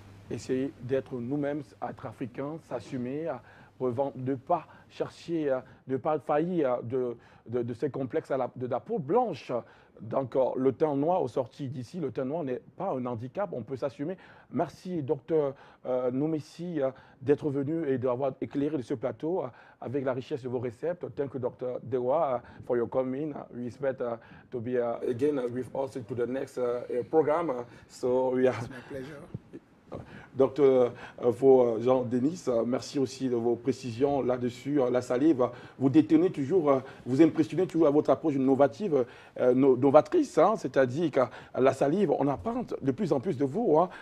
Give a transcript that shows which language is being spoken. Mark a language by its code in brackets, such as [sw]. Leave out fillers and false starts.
[fr] Essayer d'être nous-mêmes, être africains, s'assumer, de ne pas chercher, de ne pas faillir de ces complexes de la peau blanche. Donc, le teint noir, au sorti d'ici, le teint noir n'est pas un handicap, on peut s'assumer. Merci, Dr Noumessi, d'être venu et d'avoir éclairé ce plateau avec la richesse de vos réceptes. [en] Thank you, Dr Dewa, for your coming. We expect to be again with us to the next program. So we are. It's my pleasure. [fr] Docteur Jean-Denis, merci aussi de vos précisions là-dessus. La salive, vous détenez toujours, vous impressionnez toujours à votre approche novative, novatrice, hein, c'est-à-dire que la salive, on apprend de plus en plus de vous. Hein.